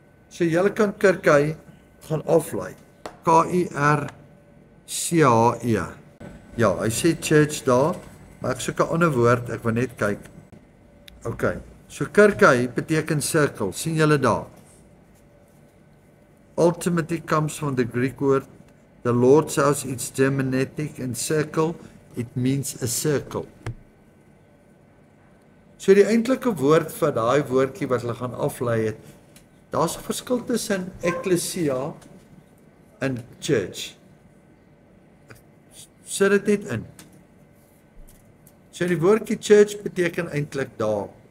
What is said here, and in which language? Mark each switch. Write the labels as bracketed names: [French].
[Afrikaans] So julle kan kerky gaan aflei. K-I-R-C-H-E. Ja, hy sê church daar, maar ek soek 'n ander woord, ek wil net kyk. Okay. So kerky beteken circle, sien julle daar? [English] Ultimately comes from the Greek word, the Lord's house, it's Germanic, and circle, it means a circle. [Afrikaans] So die eintlike woord vir daai woordjie wat hulle gaan aflei het, daar's 'n verskil tussen ecclesia en church. Sit dit net in. So die woordjie church beteken eintlik daar.